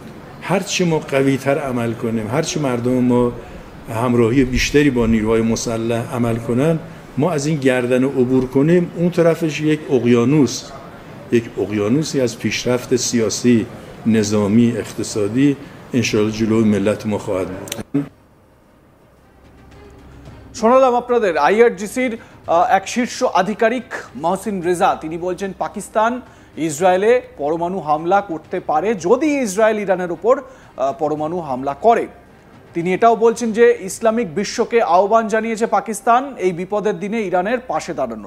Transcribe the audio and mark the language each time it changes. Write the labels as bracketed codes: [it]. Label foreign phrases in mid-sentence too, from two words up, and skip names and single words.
[fa] هرچی ما قوی تر عمل کنیم، هرچی مردم ما همراهی بیشتری با نیروهای مسلح عمل کنن، ما از این گردن عبور کنیم، اون طرفش یک اقیانوسی از پیشرفت سیاسی، نظامی، اقتصادی انشاءالله جلوی ملت ما خواهد بود. [bn] শোনালাম আপনাদের আইআরজিসির এক শীর্ষ আধিকারিক মহসিন রেজা। তিনি বলছেন পাকিস্তান ইসরায়েলে পরমাণু হামলা করতে পারে যদি ইসরায়েল ইরানের উপর পরমাণু হামলা করে। তিনি এটাও বলছেন যে ইসলামিক বিশ্বকে আহ্বান জানিয়েছে পাকিস্তান এই বিপদের দিনে ইরানের পাশে দাঁড়ানোর।